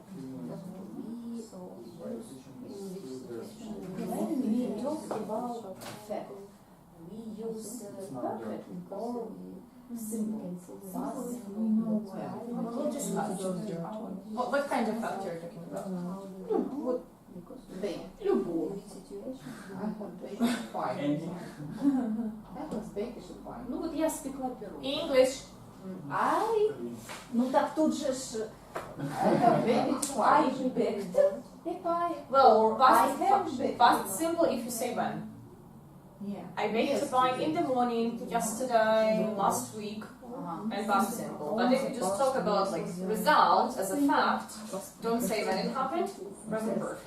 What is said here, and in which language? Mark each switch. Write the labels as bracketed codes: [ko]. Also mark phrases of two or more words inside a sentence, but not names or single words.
[en] When we talk about fact, we use perfect or simple. We'll discuss. What kind of fact you're talking about? [ru] Любовь. Ну вот я спекла пирог. [en] English. I, [ru] ну так тут же ж, [en] I baked a pie. Well, I have baked. past simple if you say when. Yeah. I baked a pie in the morning, yesterday, last week, and past simple. But if you just talk about like result as a fact, don't say when it happened, present perfect.